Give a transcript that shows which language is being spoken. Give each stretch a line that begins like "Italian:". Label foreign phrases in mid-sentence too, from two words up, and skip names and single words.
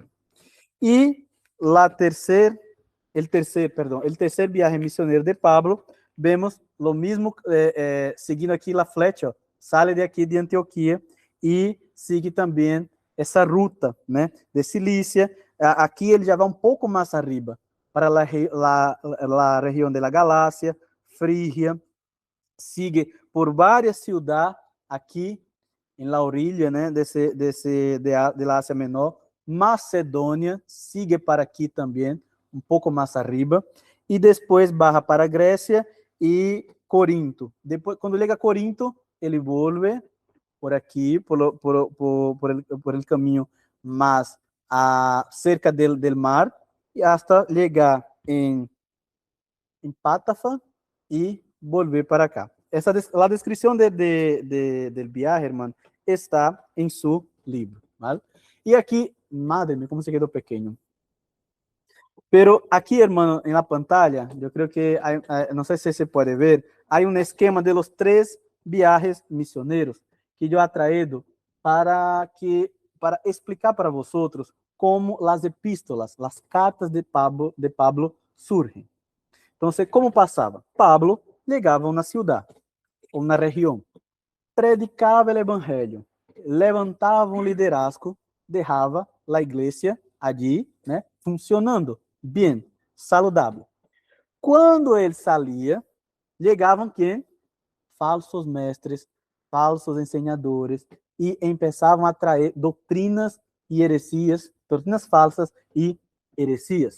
Spanish: Y el tercer viaje misionero de Pablo, vemos lo mismo, siguiendo aquí la flecha, sale de aquí de Antioquía y sigue también esa ruta, ¿no?
Portuguese: De Cilícia. Aquí ele já vai um pouco mais arriba,
Spanish: para la
Portuguese: região
Spanish: de la
Portuguese: Galácia, Frígia, sigue por várias cidades aqui em
Spanish: la orilla,
Portuguese: né,
Spanish: de la Asia Menor.
Portuguese: Macedônia, sigue para aqui também, um pouco mais arriba, e depois barra para Grécia e Corinto. Depois, quando chega a Corinto, ele volve por aqui,
Spanish: por el
Portuguese: caminho mais
Spanish: cerca del mar,
Portuguese: e hasta chegar em Pátafa e volver para cá. A descrição
Spanish: del viaje, hermano,
Portuguese: está em seu livro, ¿vale? E aqui,
Spanish: madre mía,
Portuguese: como se quedou pequeno.
Spanish: Pero aquí, hermano, en la pantalla, yo creo que no sé si se puede ver, hay un esquema de los 3 viajes misioneros que yo he traído para explicar para vosotros cómo las epístolas, las cartas de Pablo surgen. Entonces, ¿cómo pasaba? Pablo llegaba a una ciudad, a una región, predicaba el evangelio, levantava un liderazgo, dejaba la iglesia allí,
Portuguese: né, funcionando bem, saudável. Quando ele saía, chegavam quem? Falsos mestres, falsos ensinadores, e começavam a trazer doutrinas e heresias, doutrinas falsas e heresias.